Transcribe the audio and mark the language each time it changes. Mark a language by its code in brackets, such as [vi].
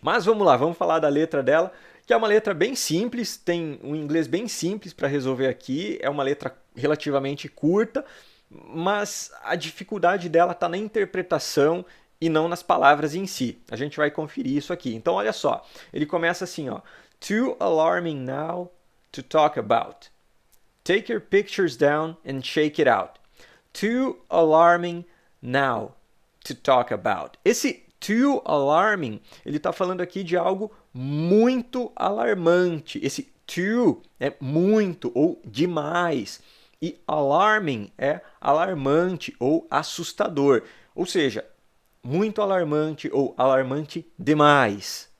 [pt] Mas vamos lá, vamos falar da letra dela, que é uma letra bem simples, tem um inglês bem simples para resolver aqui, é uma letra relativamente curta, mas a dificuldade dela está na interpretação e não nas palavras em si. A gente vai conferir isso aqui. Então olha só, ele começa assim, ó. [en] Too alarming now to talk about. Take your pictures down and shake it out. Too alarming now to talk about. [pt] Esse too alarming, ele está falando aqui de algo muito alarmante. Esse too é muito ou demais. E alarming é alarmante ou assustador. Ou seja, muito alarmante ou alarmante demais.